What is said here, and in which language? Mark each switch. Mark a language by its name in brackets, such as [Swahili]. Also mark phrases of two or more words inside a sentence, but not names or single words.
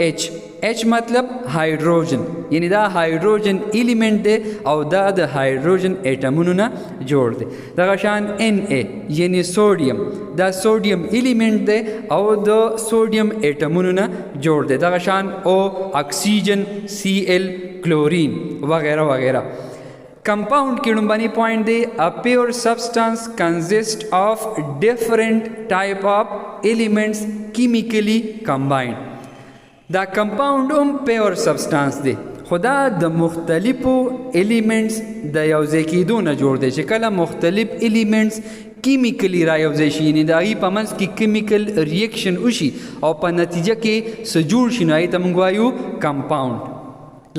[Pashto] ایچ مطلب هایدروجن، یعنی دا [English] hydrogen element [Pashto] دی او دا د هایدروجن ایټمونو نه جوړ دی. دغه شان ان ای یعنی سوډیم، دا [English] sodium element [Pashto] دی او د سوډیم ایټمونو نه جوړ دی. دغه شان او اکسیجن، سی ایل، کلورین وغیرہ وغیرہ. [English] کمپاؤنڈ [Pashto] کی لومبنی [English] پوائنٹ دی a pure substance consist of different type of elements chemically combined. [Pashto] دا کمپاؤنڈ هم [English] pure substance [Pashto] دی، خدا د مختلفو ایلیمنٹس د یوځای کېدو نه جوړ دی. چې کله مختلف ایلیمنٹس کیمیکلی را یوځای شي، یعنې د هغې په منځ کې [English] chemical reaction [Pashto] وشي او په نتیجه کې څه جوړ شي، نو هغې ته موږ وایو کمپاؤنډ.